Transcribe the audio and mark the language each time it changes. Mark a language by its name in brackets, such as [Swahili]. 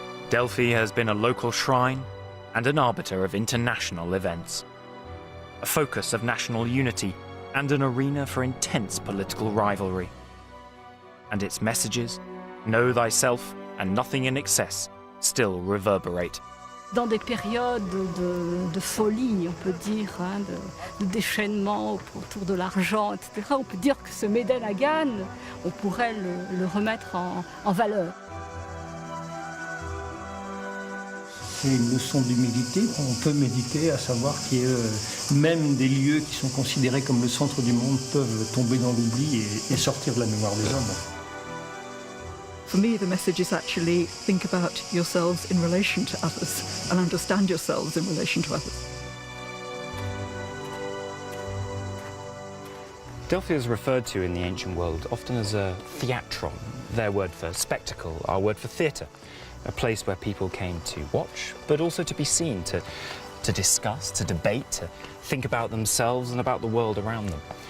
[English] Delphi has been a local shrine and an arbiter of international events, a focus of national unity and an arena for intense political rivalry. And its messages, know thyself and nothing in excess, still reverberate. [French] Dans des périodes de folie, on peut dire, de déchaînement autour de l'argent, etc., on peut dire que ce Méden Hagan, on pourrait le remettre en valeur. C'est une leçon d'humilité. On peut méditer à savoir que même des lieux qui sont considérés comme le centre du monde peuvent tomber dans l'oubli et sortir de la mémoire des hommes. [English] For me, the message is actually think about yourselves in relation to others and understand yourselves in relation to others. Delphi is referred to in the ancient world often as a theatron, their word for spectacle, our word for theatre, a place where people came to watch, but also to be seen, to discuss, to debate, to think about themselves and about the world around them.